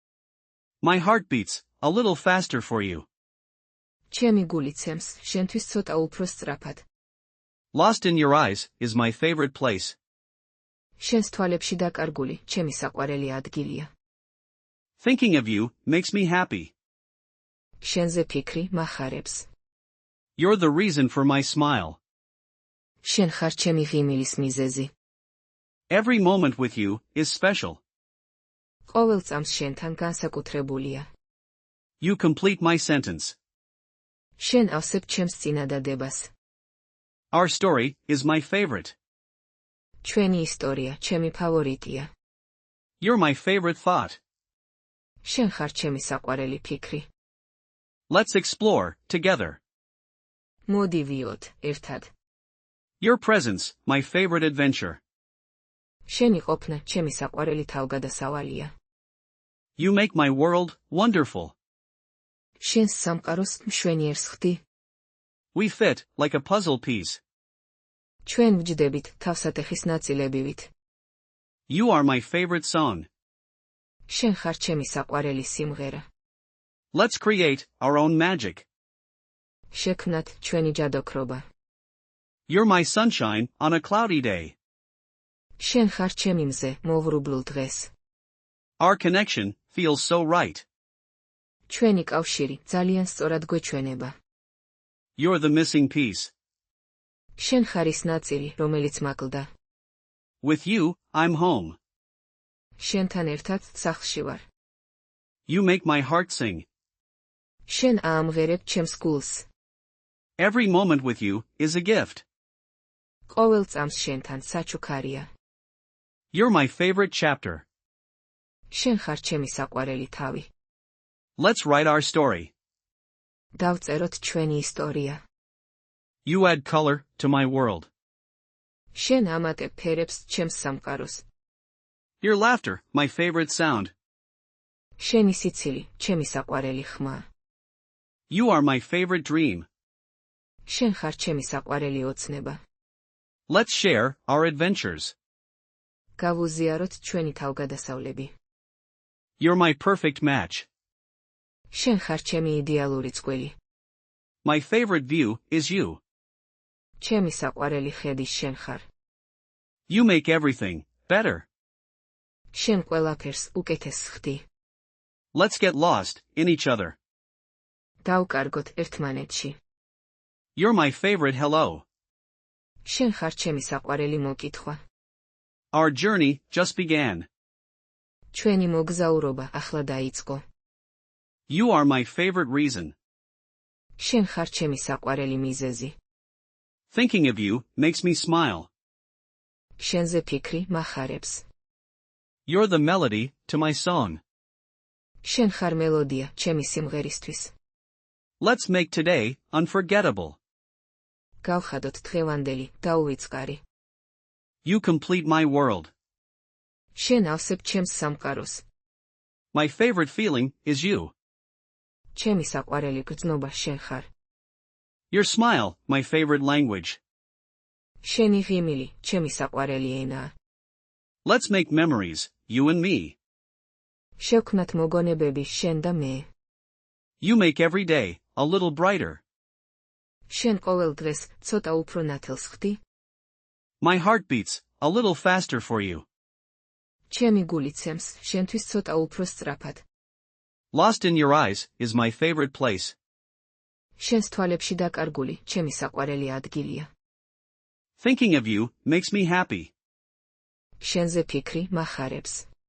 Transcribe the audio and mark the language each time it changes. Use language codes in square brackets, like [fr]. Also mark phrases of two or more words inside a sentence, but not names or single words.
[en] My heart beats a little faster for you. [ka] ჩემი გული ცემს შენთვის ცოტა უფრო სწრაფად. [en] Lost in your eyes is my favorite place. [ka] შენს თვალებში დაკარგული ჩემი საყვარელი ადგილია. [en] Thinking of you makes me happy. [ka] შენზე ფიქრი მახარებს. [en] You're the reason for my smile. [ka] შენ ხარ ჩემი ღიმილის მიზეზი. [en] Every moment with you is special. [ka] ყოველ წამს შენთან განსაკუთრებულია. [en] You complete my sentence. [ka] შენ ავსებ ჩემს წინადადებას. [en] Our story is my favorite. [ka] ჩვენი ისტორია ჩემი ფავორიტია. [en] You're my favorite thought. [ka] შენ ხარ ჩემი საყვარელი ფიქრი. [en] Let's explore together. [ka] მოდი ვიოთ ერთად. [en] Your presence, my favorite adventure. [ka] შენი ყოფნა ჩემი საყვარელი თავგადასავალია. [en] You make my world wonderful. [ka] შენს სამყაროს მშვენიერს ხდი. [en] We fit like a puzzle piece. [ka] ჩვენ ვჯდებით თავსატეხის ნაწილებივით. [en] You are my favorite song. [ka] შენ ხარ ჩემი საყვარელი სიმღერა. [en] Let's create our own magic. [ka] შექმნათ ჩვენი ჯადოქრობა. [en] You're my sunshine on a cloudy day. [ka] შენ ხარ ჩემი მზე მოვრუბლულ დღეს. [en] Our connection feels so right. [ka] ჩვენი კავშირი ძალიან სწორად გვეჩვენება. [en] You're the missing piece. [ka] შენ ხარ ის ნაწილი, რომელიც მაკლდა. [en] With you, I'm home. [ka] შენთან ერთად სახლში ვარ. [en] You make my heart sing. [ka] შენ აამღერებ ჩემს გულს. [en] Every moment with you is a gift. [ka] ყოველ წამს შენთან საჩუქარია. [en] You're my favorite chapter. [ka] შენ ხარ ჩემი საყვარელი თავი. [en] Let's write our story. [ka] დავწეროთ ჩვენი ისტორია. [en] You add color to my world. [ka] შენ ამატებ ფერებს ჩემს სამყაროს. [en] Your laughter, my favorite sound. [ka] შენი სიცილი, ჩემი საყვარელი ხმა. [en] You are my favorite dream. [ka] შენ ხარ ჩემი საყვარელი ოცნება. [en] Let's share our adventures. [ka] გავუზიაროთ ჩვენი თავგადასავლები. [en] You're my perfect match. [ka] შენ ხარ ჩემი იდეალური წყვილი. [en] My favorite view is you. [ka] ჩემი საყვარელი ხედი შენ ხარ. [en] You make everything better. [ka] შენ ყველაფერს უკეთეს ხდი. [en] Let's get lost in each other. [ka] დავკარგოთ ერთმანეთში. [en] You're my favorite hello. [ka] შენ ხარ ჩემი საყვარელი მოკითხვა. [en] Our journey just began. [ka] ჩვენი მოგზაურობა ახლა დაიწყო. [en] You are my favorite reason. [ka] შენ ხარ ჩემი საყვარელი მიზეზი. [en] Thinking of you makes me smile. [ka] შენზე ფიქრი მახარებს. [en] You're the melody to my song. [ka] შენ ხარ მელოდია ჩემი სიმღერისთვის. [en] Let's make today unforgettable. [ka] გავხადოთ დღევანდელი, დაუვიწყარი. [en] You complete my world. [ka] შენ ავსებ ჩემს სამყაროს. [en] My favorite feeling is you. [ka] ჩემი საყვარელი გრძნობა შენ ხარ. [en] Your smile, my favorite language. [ka] შენი ღიმილი, ჩემი საყვარელი ენაა. [en] Let's make memories, you and me. [ka] შევქმნათ მოგონებები შენ და მე. [en] You make every day a little brighter. [ka] შენ ყოველ დღეს ცოტა უფრო ნათელს ხდი. [en] My heart beats a little faster for you. [ka] ჩემი გული ცემს შენთვის ცოტა უფრო სწრაფად. [en] Lost in your eyes is my favorite place. [ka] შენს თვალებში დაკარგული ჩემი საყვარელი ადგილია. [en] Thinking of you makes me happy. [ka] შენზე ფიქრი მახარებს.